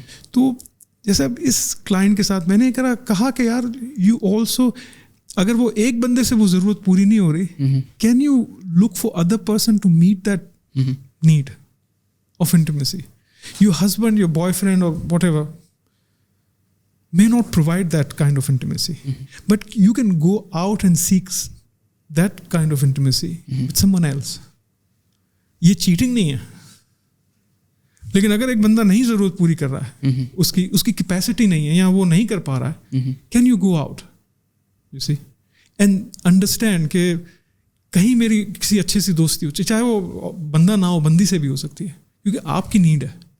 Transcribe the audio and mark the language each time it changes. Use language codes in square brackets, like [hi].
[ur] تو جیسے اب اس کلائنٹ کے ساتھ میں نے کہا کہ یار یو آلسو اگر وہ ایک بندے سے وہ ضرورت پوری نہیں ہو رہی, [en] Can you look for other person to meet that need of intimacy? Your husband, your boyfriend or whatever may not provide that kind of intimacy. But you can go out and seek that kind of intimacy with someone else. [ur] یہ cheating نہیں ہے. لیکن اگر ایک بندہ نہیں ضرورت پوری کر رہا ہے, اس کی کیپیسٹی نہیں ہے یا وہ نہیں کر پا رہا ہے, [en] can you go out you see and understand [ur] کہ کہیں میری کسی اچھے سی دوستی ہو, چاہے وہ بندہ نہ ہو, بندی سے بھی ہو سکتی ہے, کیونکہ آپ کی نیڈ ہے.